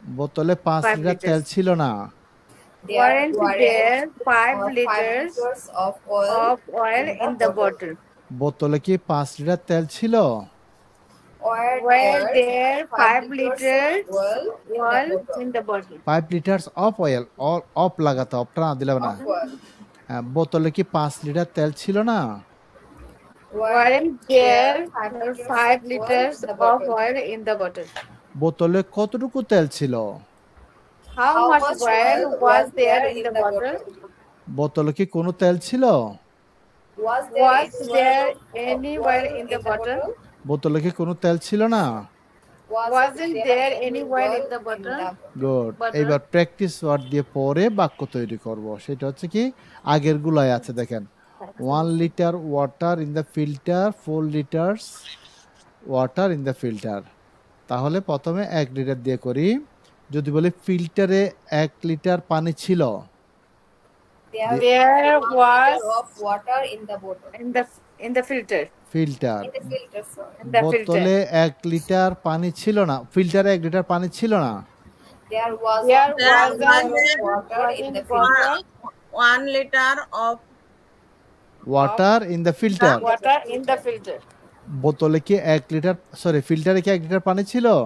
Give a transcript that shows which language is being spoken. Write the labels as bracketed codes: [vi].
[bn] বোতলে 5 লিটার তেল ছিল না। [en] Weren't there 5 liters of oil in the bottle? [bn] বোতলে কি 5 লিটার তেল ছিল? [en] Were there 5 liters oil in the bottle? 5 liters of oil, all [bn] of লাগাতে, অফটা না দিলে না। বোতলে কি 5 লিটার তেল ছিল না? [en] Weren't there 5 liters of oil in the bottle? [bn] বোতলে কতটুকু তেল ছিল? [en] How much oil was there in the bottle? [bn] বোতলে কি কোনো তেল ছিল? [en] Was there any oil in the bottle? [bn] বোতলে কি কোনো তেল ছিল না? [en] Wasn't there any oil in the bottle? Good. Butter. [bn] এইবার প্র্যাকটিস ওয়ার্ড দিয়ে পরে বাক্য তৈরি করব। সেটা হচ্ছে কি আগের গুলাই আছে দেখেন [en] 1 litre water in the filter [bn] 4 লিটারস water in the filter. তাহলে প্রথমে 1 লিটার দিয়ে করি। যদি বলি ফিল্টারে 1 লিটার পানি ছিল, [en] There was water in the filter. Filter In the [bn] বোতলে [en] filter. [bn] 1 লিটার পানি ছিল না, ফিল্টারে 1 লিটার পানি ছিল না। [en] There was water in the Wa- filter. 1 liter of water in the filter. Water in the filter. [bn] বোতলে কি 1 লিটার, সরি ফিল্টারে কি 1 লিটার পানি ছিল?